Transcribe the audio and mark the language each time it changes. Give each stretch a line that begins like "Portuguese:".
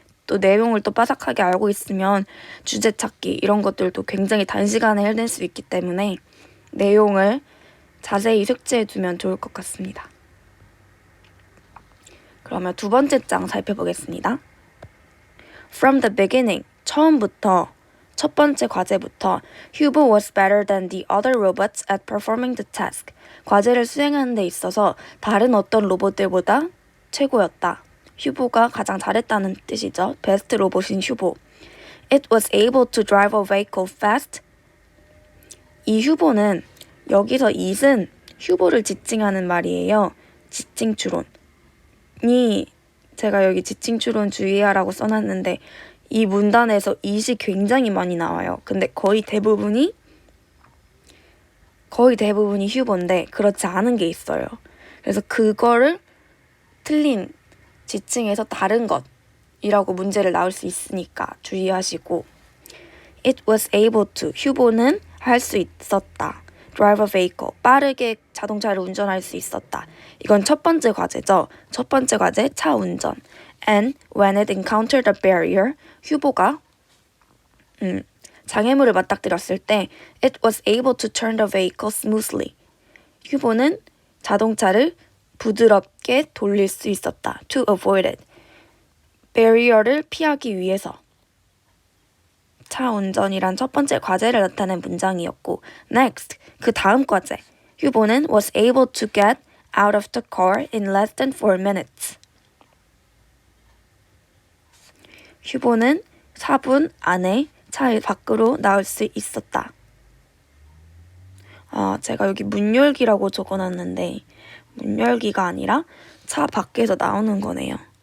Korean: 또 내용을 또 빠삭하게 알고 있으면 주제 찾기 이런 것들도 굉장히 단시간에 해낼 수 있기 때문에 내용을 자세히 숙지해두면 좋을 것 같습니다. 그러면 두 번째 장 살펴보겠습니다.
English: From the beginning,
Korean: 처음부터 첫 번째 과제부터
English: Hubo was better than the other robots at performing the task.
Korean: 과제를 수행하는 데 있어서 다른 어떤 로봇들보다 최고였다. 휴보가 가장 잘했다는 뜻이죠. 베스트 로봇인 휴보.
English: It was able to drive a vehicle fast.
Korean: 이 휴보는 여기서 it은 휴보를 지칭하는 말이에요. 지칭 추론이 제가 여기 지칭 추론 주의하라고 써놨는데 이 문단에서 it이 굉장히 많이 나와요. 근데 거의 대부분이 휴보인데 그렇지 않은 게 있어요. 그래서 그거를 틀린 지칭에서 다른 것이라고 문제를 나올 수 있으니까 주의하시고
English: It was able to,
Korean: 휴보는 할 수 있었다.
English: Drive a vehicle,
Korean: 빠르게 자동차를 운전할 수 있었다. 이건 첫 번째 과제죠. 첫 번째 과제, 차 운전.
English: And when it encountered a barrier,
Korean: 휴보가 장애물을 맞닥뜨렸을 때
English: It was able to turn the vehicle smoothly.
Korean: 휴보는 자동차를 부드럽게 돌릴 수 있었다.
English: To avoid it.
Korean: barrier를 피하기 위해서. 차 운전이란 첫 번째 과제를 나타낸 문장이었고 Next, 그 다음 과제. 휴보는
English: was able to get out of the car in less than 4 minutes.
Korean: 휴보는 4분 안에 차 밖으로 나올 수 있었다. 제가 여기 문 열기라고 적어놨는데 문 열기가 아니라 차 밖에서 나오는 거네요.